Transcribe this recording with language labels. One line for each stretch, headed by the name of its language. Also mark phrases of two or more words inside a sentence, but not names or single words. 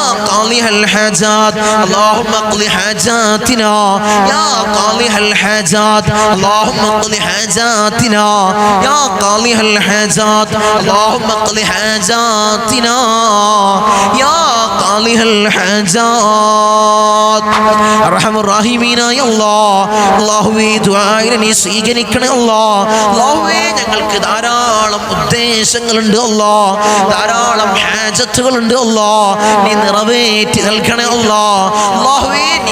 Arabic: قاضي الحاجات اللهم اقض حاجاتنا يا قاضي الحاجات اللهم اقض حاجاتنا يا قاضي الحاجات اللهم اقض حاجاتنا يا قاضي الحاجات അർഹമർ
Malayalam: റഹീമീനായ അല്ലാഹുവേ ദുആഇനെ നീ സ്വീകരിക്കണേ അല്ലാഹുവേ ഞങ്ങൾക്ക് ധാരാളം ഉദ്ദേശങ്ങളുണ്ട് ധാരാളം ഹാജത്തുകളുണ്ട് നീ നിറവേറ്റി നൽകണേ അല്ലാഹുവേ നീ